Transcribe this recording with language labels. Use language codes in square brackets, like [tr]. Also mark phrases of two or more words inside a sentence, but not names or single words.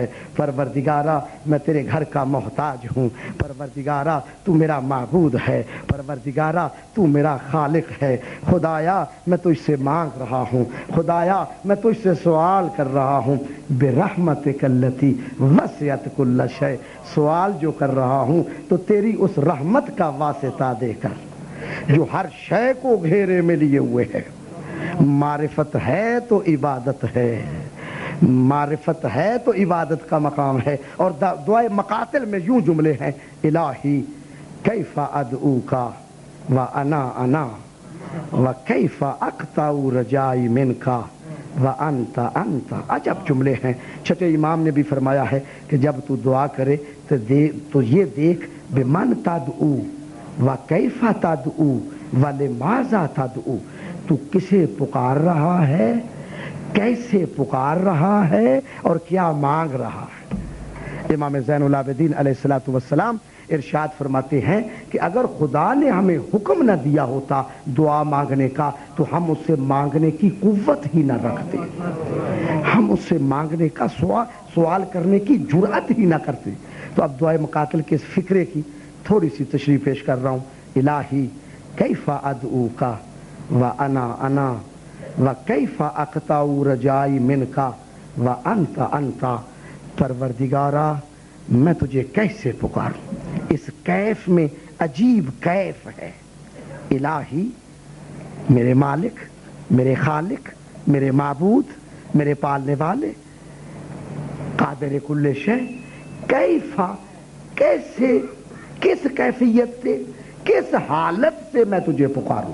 [ur] پروردگارا میں تیرے گھر کا محتاج ہوں، پروردگارا تو میرا معبود ہے، پروردگارا تو میرا خالق ہے، خدایا میں تجھ سے مانگ رہا ہوں، خدایا میں تجھ سے سوال کر رہا ہوں، [ar] برحمتک التی وسعت کل شیء، [ur] سوال جو کر رہا ہوں تو تیری اس رحمت کا واسطہ دے کر جو ہر شے کو گھیرے میں لیے ہوئے ہے۔ معرفت ہے تو عبادت ہے، معرفت ہے تو عبادت کا مقام ہے۔ اور دعائے مقاتل میں یوں جملے ہیں [ar] الہی کیف ادعوکا و انا و کیف اقطع رجائی منکا و انت [ur] عجب جملے ہیں۔ چھٹے امام نے بھی فرمایا ہے کہ جب تو دعا کرے تو یہ دیکھ [ar] بمن تدعو و کیف تدعو و لماذا تدعو، [ur] تو کسے پکار رہا ہے، کیسے پکار رہا ہے، اور کیا مانگ رہا ہے۔ امام زین العابدین علیہ السلام ارشاد فرماتے ہیں کہ اگر خدا نے ہمیں حکم نہ دیا ہوتا دعا مانگنے کا تو ہم اس سے مانگنے کی قوت ہی نہ رکھتے، ہم اس سے مانگنے کا سوال کرنے کی جرأت ہی نہ کرتے۔ تو اب دعائے مقاتل کے اس فکرے کی تھوڑی سی تشریح پیش کر رہا ہوں۔ [ar] الہی کیف ادعوکا و انا و کیف اقطع رجائی منکا و انت، [ur] پروردگارا میں تجھے کیسے پکاروں، اس کیف میں عجیب کیف ہے۔ الہی میرے مالک، میرے خالق، میرے معبود، میرے پالنے والے، قادر کل شے، کیف کیسے، کس کیفیت سے، کس حالت سے میں تجھے پکاروں۔